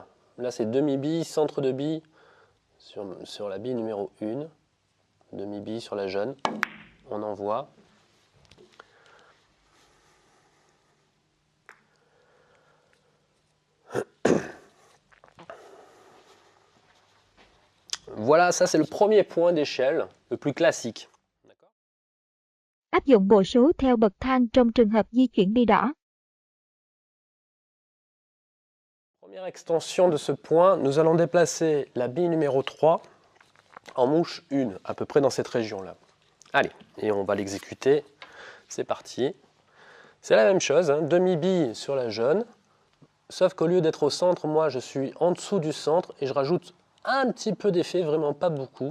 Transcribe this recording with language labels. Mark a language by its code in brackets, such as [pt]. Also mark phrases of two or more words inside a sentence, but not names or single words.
[fr] Là c'est demi-bille, centre de bille sur la bille numéro 1, demi-bille sur la jaune, on envoie. Voilà, ça c'est le premier point d'échelle, le plus classique. [vi] Áp dụng bộ số theo bậc thang trong trường hợp di chuyển bi đỏ. [fr] Première extension de ce point, nous allons déplacer la bille numéro 3 en mouche 1, à peu près dans cette région-là. Allez, et on va l'exécuter. C'est parti. C'est la même chose, hein, demi-bille sur la jaune, sauf qu'au lieu d'être au centre, moi je suis en dessous du centre et je rajoute un petit peu d'effet, vraiment pas beaucoup.